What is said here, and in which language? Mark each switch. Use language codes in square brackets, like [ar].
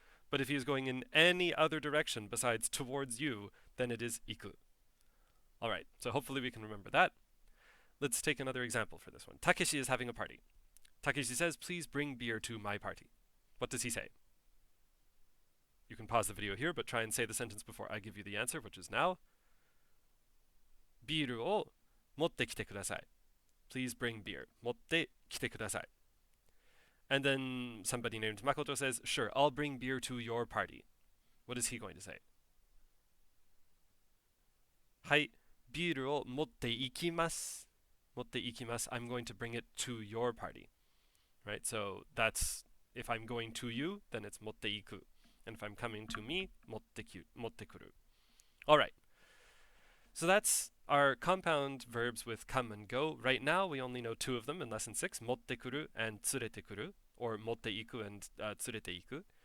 [en] But if he's going in any other direction besides towards you, then it is iku. All right. So hopefully we can remember that. Let's take another example for this one. Takeshi is having a party. Takeshi says, "Please bring beer to my party." What does he say? You can pause the video here, but try and say the sentence before I give you the answer, which is now. [ja] ビールを持ってきてください. [en] Please bring beer. 持ってきてください. And then somebody named Makoto says, "Sure, I'll bring beer to your party." What is he going to say? [ja] はい、ビールを持って行きます. 持って行きます. [en] I'm going to bring it to your party. Right? So that's if I'm going to you, then it's 持って行く. And if I'm coming to me, 持ってくる. All right. So that's our compound verbs with come and go. Right now, we only know two of them in lesson 6, 持ってくる and 連れてくる, or 持って行く and 連れて行く.